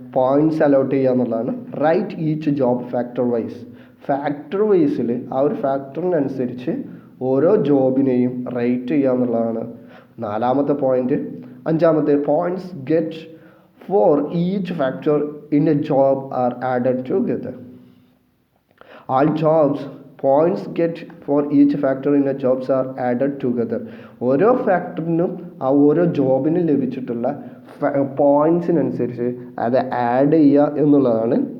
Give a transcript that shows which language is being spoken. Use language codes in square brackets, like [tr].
[ml] Points allot ചെയ്യുക എന്നുള്ളതാണ്. [en] Right each job factor wise. [ml] Factor വൈസിൽ ആ ഒരു ഫാക്ടറിനനുസരിച്ച് ഓരോ ജോബിനെയും റേറ്റ് ചെയ്യുക എന്നുള്ളതാണ് നാലാമത്തെ പോയിൻറ്റ്. അഞ്ചാമത്തെ [en] Points get for each factor in a job are added together. All jobs points get for each factor in a jobs are added together. [ml] ഓരോ ഫാക്ടറിനും ആ ഓരോ ജോബിന് ലഭിച്ചിട്ടുള്ള പോയിൻറ്റ്സിനനുസരിച്ച് അത് ആഡ് ചെയ്യുക എന്നുള്ളതാണ്.